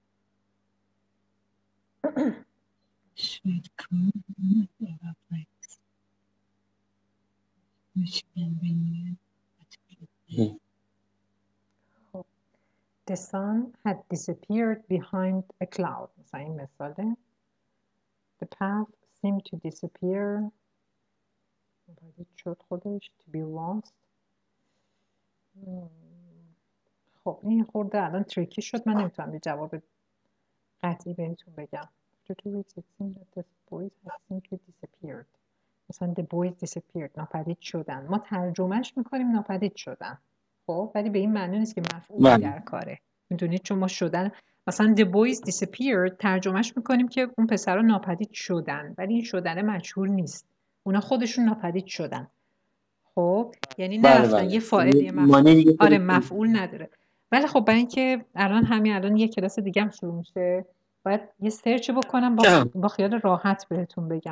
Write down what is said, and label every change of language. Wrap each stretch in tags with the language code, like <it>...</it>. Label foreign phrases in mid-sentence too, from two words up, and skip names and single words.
<en>should cool evaporates which can be new. The sun had disappeared behind a cloud.</en> <fa>مثلا این مثاله.</fa> <en>The path seemed to disappear.</en> <fa>شد خودش</fa> <en>to be lost.</en> <fa>خب این خورده الان تریکی شد. من نمیتونم یه جواب قطعی بهتون بگم.</fa> <en>After 2 weeks it seemed that the boys had simply disappeared.</en> <fa>مثلا</fa> <en>the boys disappeared</en> <fa>ناپدید شدن، ما ترجمهش میکنیم ناپدید شدن. خب ولی به این معنی نیست که مفعولی در کاره، میدونید، چون ما شدن مثلا</fa> <en>the boys disappeared</en> <fa>ترجمهش میکنیم که اون پسرها ناپدید شدن، ولی این شدن مجهول نیست، اونا خودشون ناپدید شدن. خب یعنی نرفتن یه فاعل یه مفعول. آره مفعول نداره. ولی خب برای اینکه الان یه کلاس دیگه هم شروع میشه، باید یه سرچ بکنم با خیال راحت بهتون بگم.</fa>